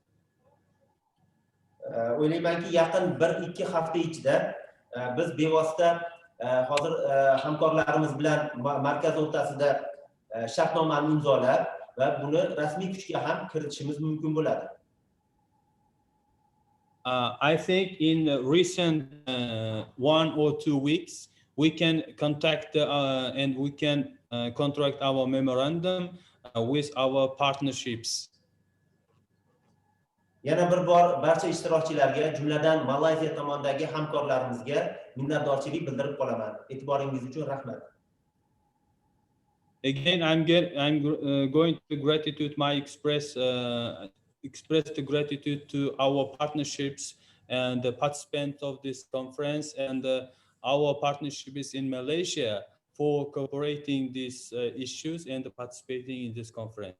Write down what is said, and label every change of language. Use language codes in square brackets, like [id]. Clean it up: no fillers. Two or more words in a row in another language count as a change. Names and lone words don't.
[uz] O'ylaymanki, yaqin 1-2 hafta ichida biz bevosita hozir hamkorlarimiz bilan markaz o'rtasida shartnomani imzolab va buni rasmiy kuchga ham kiritishimiz mumkin bo'ladi. [en] I think in recent 1 or 2 weeks we can contact and we can contract our memorandum with our partnerships. [uz] Yana bir bor barcha ishtirokchilarga, jumladan Malayziya tomondagi hamkorlarimizga minnatdorchilik bildirib qolaman. E'tiboringiz uchun rahmat. [en] Again, I'm going to express the gratitude to our partnerships and the participants of this conference and our partnerships in Malaysia for cooperating these issues and participating in this conference.